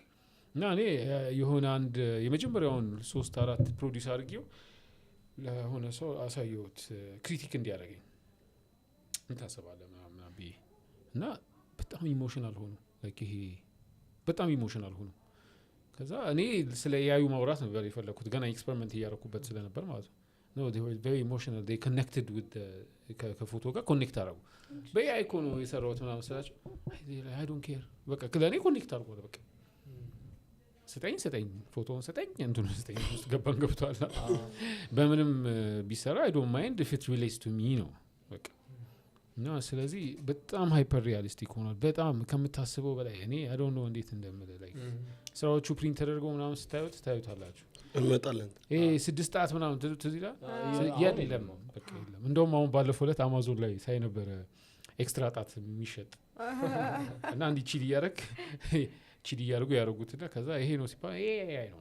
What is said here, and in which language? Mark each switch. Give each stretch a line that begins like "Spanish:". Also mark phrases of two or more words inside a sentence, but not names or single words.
Amharic: እና እኔ የሆነ አንድ የመጀመሪያውን 3-4 ፕሮዲዩስ አድርጌው ለሆነ ሰው አሳየሁት ክሪቲክ እንዲያደርገኝ እንታሰባለህ ምናምን ብዬ እና በጣም ኢሞሽናል ሆኑ ላይክ ይሄ በጣም ኢሞሽናል ሆኑ ከዛ እኔ ስለ AI ማውራት ነበር የፈለኩት ገና ኤክስፐሪመንት እያደረኩበት ስለነበር ማለት ነው
English: no they were very emotional they connected with the
Amharic: ከፎቶ ጋር ኮኔክት አደረጉ በAI እኮ ነው የሰራሁት ምናምን ስላቸው
English: I don't care
Amharic: በቃ ለእኔ ኮኔክት አድርጎ በቃ ስጠኝ ፎቶውን ስጠኝ እንትኑን ስጠኝ ውስጥ ገብቷል በምንም ቢሰራ
English: I don't mind if it relates to me
Amharic: ነው በቃ እና ስለዚህ በጣም
English: hyper realistic
Amharic: ሆኗል በጣም ከምታስበው በላይ እኔ
English: I don't know
Amharic: እንዴት እንደምል ላይ ስራዎቹ ፕሪንት ተደርገው ምናምን ታዩታላችሁ እንመጣለን ይሄ 6 ሰዓት ምናምን ትዝ ይላል የለም በቃ የለም እንደውም አሁን ባለፈው ዕለት አማዞን ላይ ሳይ ነበር ኤክስትራ ጣት የሚሸጥ እና አንዲ ቺሊ ያደርጉ ያደርጉትና ከዛ ይሄ ነው ሲባል ይሄ ነው